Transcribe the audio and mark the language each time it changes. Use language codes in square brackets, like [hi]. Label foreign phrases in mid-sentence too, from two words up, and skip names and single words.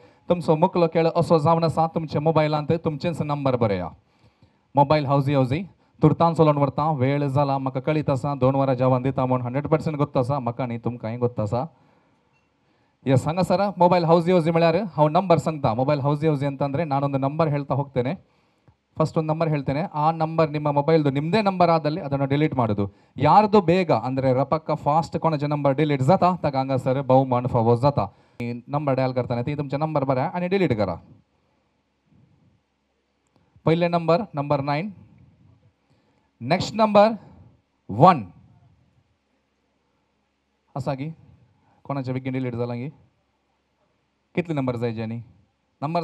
[kok] तुमचो मुखलो खेळ असो जावन आसा तुमच्या मोबायलांत तुमचेच नंबर बरया मोबायल हावजी तुर्तान चलोवन व्हरता वेळ जाला म्हाका कळीत आसा 2 वरां जेवण दिता म्हूण 100% गोत्त आसा म्हाका न्ही तुमकांय गोत्त आसा. येस हांगासर मोबायल हावजी म्हळ्यार हांव नंबर सांगता मोबायल हावजी [kn] ಅಂತಂದ್ರೆ ನಾನೊಂದು ನಂಬರ್ ಹೇಳ್ತಾ ಹೋಗ್ತೇನೆ. ಫಸ್ಟ್ ಒಂದು ನಂಬರ್ ಹೇಳ್ತೇನೆ ಆ ನಂಬರ್ ನಿಮ್ಮ ಮೊಬೈಲ್ದು ನಿಮ್ಮದೇ ನಂಬರ್ ಆದಲ್ಲಿ ಅದನ್ನು ಡಿಲೀಟ್ ಮಾಡೋದು. ಯಾರ್ದು ಬೇಗ ಅಂದರೆ [kok] रपक्का फास्ट कोणाचे नंबर डिलीट जाता ताका हांगासर बहुमान फावो जाता. नंबर डायल करताना ती तुमचे नंबर बऱ्या आनी डिलीट करा. पहिले नंबर 9 [en] next number [kok] 1 असा की कोणाच्या बेगीन डिलीट जाला की कितले नंबर जाय जेनी नंबर